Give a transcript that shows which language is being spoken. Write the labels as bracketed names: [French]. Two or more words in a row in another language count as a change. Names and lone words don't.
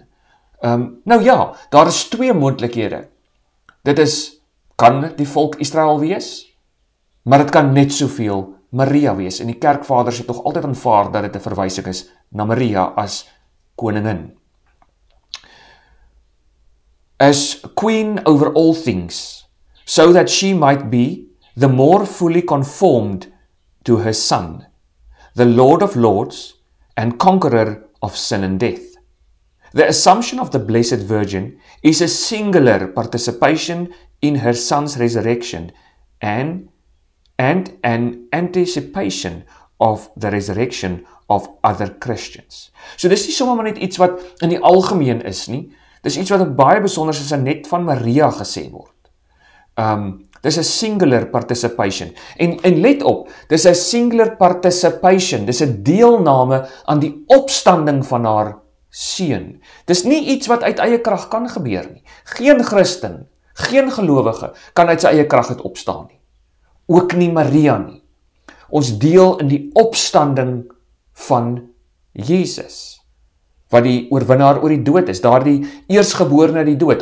[Afrikaans] Nou ja, daar is twee moontlikhede. Dit is, kan die volk Israel wees, maar dit kan net soveel Maria wees. En die kerkvaders het nog altyd aanvaar dat dit 'n verwysing is na Maria as koningin. [English] As queen over all things, so that she might be the more fully conformed to her Son, the Lord of Lords and conqueror of sin and death. The assumption of the Blessed Virgin is a singular participation in her Son's resurrection and an anticipation of the resurrection of other Christians. [Afrikaans] So dis nie sommer maar net iets wat in die algemeen is nie. Dis iets wat baie besonder is en net van Maria gesê word. Dis 'n [English] singular participation. [Afrikaans] En let op, dis 'n [English] singular participation. [Afrikaans] Dis 'n deelname aan die opstanding van haar seun. Dis nie iets wat uit eie krag kan gebeur nie. Geen Christen, geen gelowige kan uit sy eie krag uit opstaan nie. ook nie Maria nie. Ons deel in die opstanding van Jesus, wat die oorwinnaar oor die dood is, daardie eersgeborene uit die dood.